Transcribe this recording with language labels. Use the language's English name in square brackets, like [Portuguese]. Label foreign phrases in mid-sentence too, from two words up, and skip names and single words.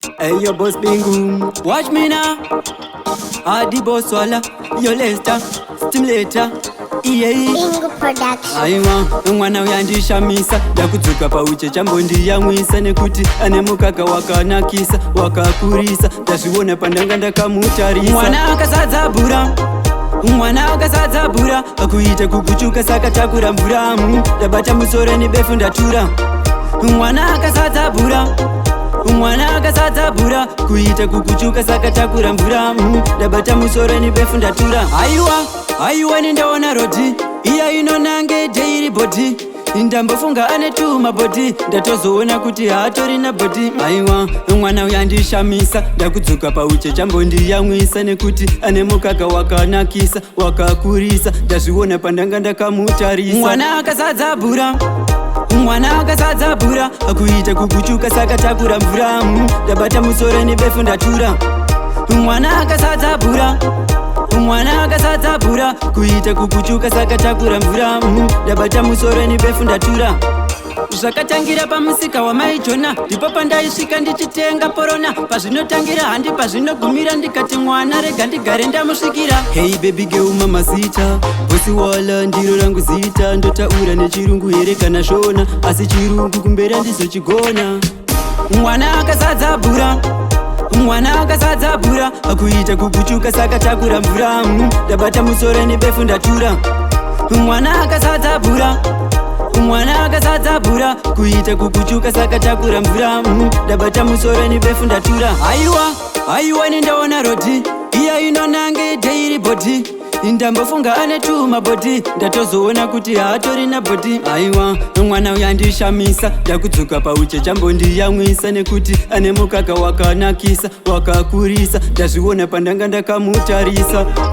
[English] Hey, yo, boss Bingu. Watch me now. Adi boss wala. Yo, Lester. Stimulator. Yeah. Bingu Production. [Shona] Aiwa, mwana uyu andishamisa. Ndakudzoka pauche chambo ndiyamwisa. Nekuti ane mukaka wakanakisa, wakakurisa. Ndazviona pandanga ndakamutarisa. Mwana akazadza bhura. Mwana akazadza bhura. Akuita kukuchuka saka takura mvura. Mm, ndabata musoro nebefu ndatura. Mwana akazadza bhura. Mwana akazadza bhura. Kuita kukuchuka saka takura mvura. Mm, ndabata musoro nebefu ndatura. Aiwa, aiwa nendaona rodi. Iya inonange [English] daily body. [Shona] Ndambofunga ane tu mabody. Ndatozoona kuti haatori na body. Aiwa, mwana uyu andishamisa. Ndakudzoka pauche chambo ndiyamwisa. Nekuti ane mukaka wakanakisa, wakakurisa. Ndazviona pandanga ndakamutarisa. Mwana akazadza bhura. Mwana akazadza bhura. Akuita kukuchuka saka takura mvura. Mm, ndabata musoro nebefu ndatura. Mwana akazadza bhura. Mwana akazadza bhura. Kuita kukuchuka saka takura mvura. Mm, ndabata musoro nebefu ndatura. Zvakatangira pamusika wamaijona, ndipo pandaisvika ndichitenga porona. Pazvinotangira handi pazvinogumira, ndikati mwana rega ndigare ndamusvikira. [English] Hey baby girl [Shona] mamazita, bosi wala ndiro rangu zita. Ndotaura nechirungu here kana shona, asi chirungu kumberi handizochigona. Mwana akazadza bhura. Mwana akazadza bhura. Akuita kukuchuka saka takura mvura. Mm, ndabata musoro nebefu ndatura. Mwana akazadza bhura. Mwana akazadza bhura. Kuita kukuchuka saka takura mvura. Mm, ndabata musoro nebefu ndatura. Aiwa, aiwa nendaona rodi. Iya inonange [English] daily body. [Shona] Ndambofunga ane tu mabody. Ndatozoona kuti haatori na body. Aiwa, mwana uyu andishamisa. Ndakudzoka pauche chambo ndiyamwisa. Nekuti ane mukaka wakanakisa, wakakurisa. Ndazviona pandanga ndakamutarisa.